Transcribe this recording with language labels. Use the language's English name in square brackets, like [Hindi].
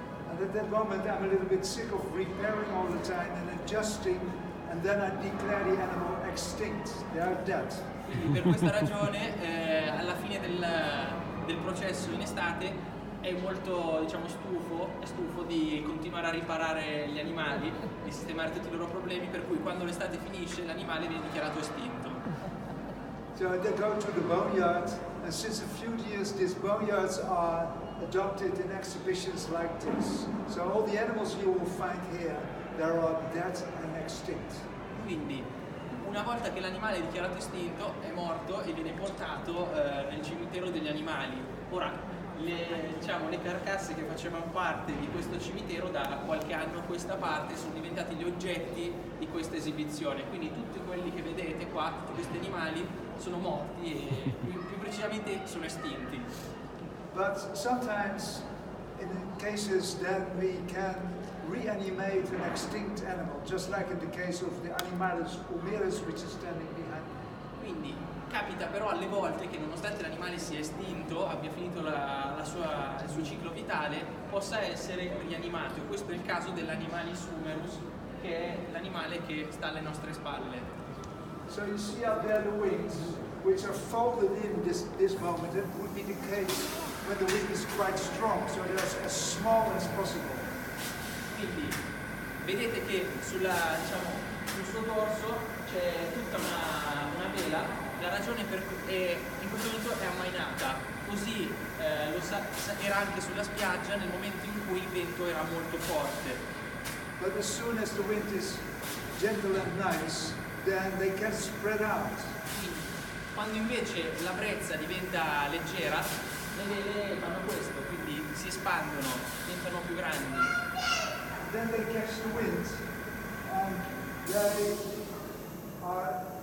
[English] And at that moment I'm a little bit sick of repairing all the time and adjusting, and then I declare the animal extinct. They are dead. [Italian] Quindi per questa ragione alla fine del processo in estate è molto, diciamo, stufo di continuare a riparare gli animali, di sistemare tutti i loro problemi, per cui quando l'estate finisce l'animale viene dichiarato estinto. [English] So they go to the boneyard, and since a few years these boneyards are adopted in exhibitions like this. So all the animals you will find here, they are dead and extinct. [Italian] Quindi una volta che l'animale è dichiarato estinto, è morto e viene portato nel cimitero degli animali. Ora, le carcasse che facevano parte di questo cimitero da qualche anno a questa parte sono diventati gli oggetti di questa esibizione, quindi tutti quelli che vedete qua, tutti questi animali sono morti e più precisamente sono estinti. [English] But sometimes in cases then we can reanimate an extinct animal, just like in the case of the Animalis humerus, which is standing behind me. [Italian] Quindi capita però alle volte che nonostante l'animale sia estinto, abbia finito il suo ciclo vitale, possa essere rianimato. E questo è il caso dell'Animalis humerus, che è l'animale che sta alle nostre spalle. [English] So you see out there the wings, which are folded in this moment. That would be the case when the wind is quite strong, so they're as small as possible. [Italian] Quindi vedete che sul suo dorso c'è tutta una vela. La ragione per cui in questo momento è ammainata, così era anche sulla spiaggia nel momento in cui il vento era molto forte. [English] But as soon as the wind is gentle and nice, then they can spread out. [Italian] Quindi, quando invece la brezza diventa leggera, le vele fanno questo, quindi si espandono, diventano più grandi. [English] Then they catch the wind, and they are